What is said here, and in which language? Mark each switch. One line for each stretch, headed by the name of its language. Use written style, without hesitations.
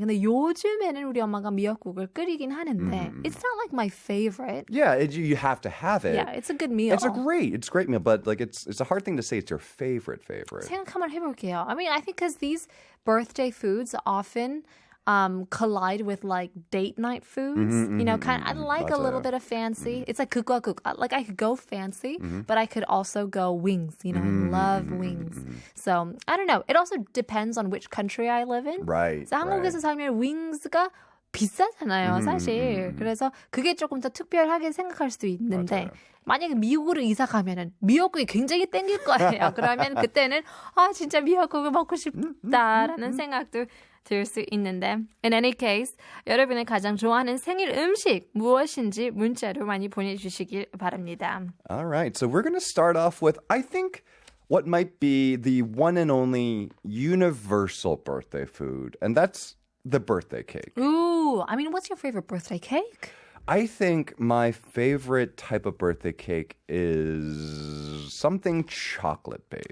Korean: 근데 요즘에는 우리 엄마가 미역국을 끓이긴 하는데
English: it's not like my favorite. Yeah, you have to have it. Yeah, it's a good meal. It's a great meal, but it's a hard thing to say it's your favorite.
Korean: 생각 한번 해볼게요.
English: I mean, I think because these birthday foods often collide with like date night foods. You know, kind of, I like a little bit of fancy. It's like
Korean: 극과 극.
English: Like I could go fancy, but I could also go wings. You know, I love wings. So I don't know. It also depends on which country I live in. Right.
Korean: 그래서 한국에서 살면 wings가 비싸잖아요, 사실. 그래서 그게 조금 더 특별하게 생각할 수도 있는데 맞아요. 만약에 미국으로 이사 가면은 미역국이 굉장히 땡길 거예요. 그러면 그때는 진짜 미역국을 먹고 싶다라는 생각도 들 수 있는데
English: in any case
Korean: 여러분의 가장 좋아하는 생일 음식 무엇인지 문자로 많이 보내주시길 바랍니다.
English: All right. So we're going to start off with, I think, what might be the one and only universal birthday food, and that's the birthday cake. Ooh, I mean, what's your favorite birthday cake? I think my favorite type of birthday cake is something chocolate-based.